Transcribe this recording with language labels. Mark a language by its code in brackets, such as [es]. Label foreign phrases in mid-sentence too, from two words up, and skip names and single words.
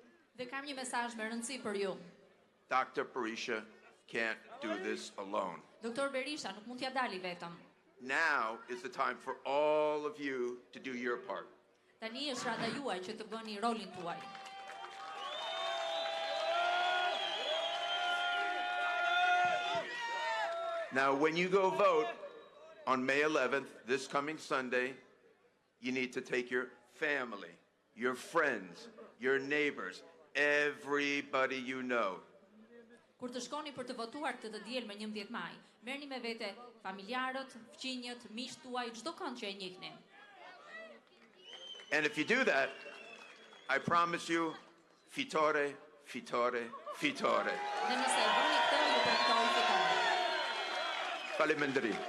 [sq] Dhe kam një mesazh me rëndësi për ju. [en] Dr. Berisha can't do this alone. [sq] Doktor Berisha nuk mund t'ja dali vetëm. [en] Now is the time for all of you to do your part. [sq] Tani është rada juaj që të bëni rolin tuaj. [en] Now, when you go vote on May 11th, this coming Sunday, you need to take your family, your friends, your neighbors, everybody you know. [sq] Kur të shkoni për të votuar këtë diel me 11 Maj, merrni me vete familjarët, fëmijët, miqtë tuaj, çdo kënd që e njihni. [en] And if you do that, I promise you, [sq] fitore, fitore, fitore. Dhe nëse e bëni këtë, ju përfitoni fitore. Faleminderit.